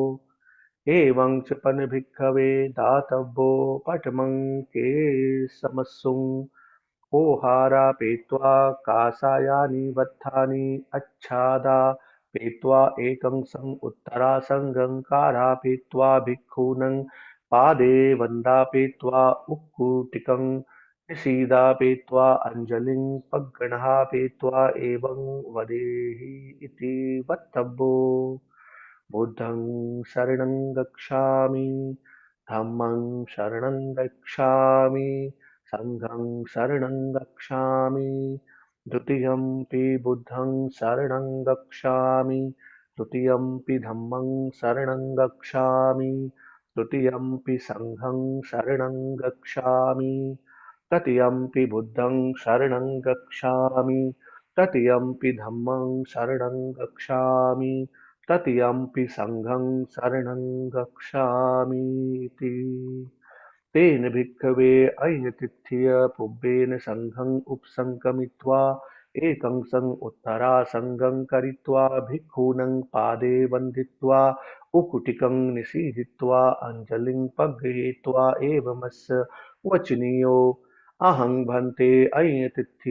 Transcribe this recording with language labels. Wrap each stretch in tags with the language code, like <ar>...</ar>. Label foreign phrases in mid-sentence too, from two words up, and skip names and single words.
<pi>एवं च पन्भिक्खवे दातव्यो पठमं केशमस्सुं ओहारा पेत्वा काषायानि बद्धानि अच्छादा पेत्वा एकं सं उत्तरा सङ्गङ्कारा पेत्वा भिक्खूनं पादे वन्दापेत्वा उक्कुटिकं निषीदा पेत्वा अञ्जलिं पग्गणः पेत्वा एवं वदेहि इति वक्तव्यो बुद्धं शरणं गच्छामि धम्मं शरणं गच्छामि संघं शरणं गच्छामि द्वितीयंपि बुद्धं शरणं गच्छामि तृतीयंपि धम्मं शरणं गच्छामि तृतीयंपि संघं शरणं गच्छामि तृतीयंपि बुद्धं शरणं गच्छामि तृतीयंपि धम्मं शरणं गच्छामि तृतीयंपि संघं शरणं गच्छामीति तेन भिक्खवे अयतिथ्य पुब्बेन संघं उपसङ्गमित्वा एकं सं उत्तरा सङ्गं करित्वा भिक्खूनं पादे वन्दित्वा उकुटिकं निषीदित्वा अञ्जलिं पग्गृहीत्वा एवमस्य वचनीयो अहं भन्ते अयतिथ्य</pi>